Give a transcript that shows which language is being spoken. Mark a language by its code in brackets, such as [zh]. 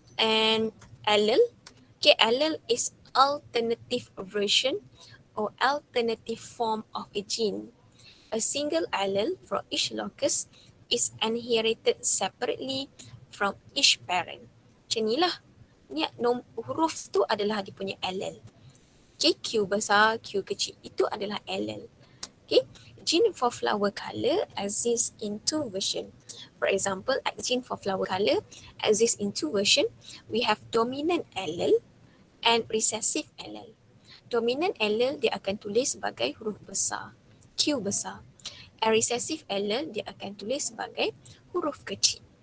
[en] And allele. Okay, allele is alternative version or alternative form of a gene. A single allele from each locus is inherited separately from each parent. [ms] Macam ni lah. Ni huruf tu adalah dia punya allele. [en] Okay, [ms] Q besar, Q kecil. Itu adalah allele. [en] Okay, gene for flower color exists in two versions. For example, gene for flower color exists in two versions. We have dominant allele and recessive allele. [ms] Dominant allele dia akan tulis sebagai huruf besar, Q besar. And recessive allele dia akan tulis sebagai huruf kecil.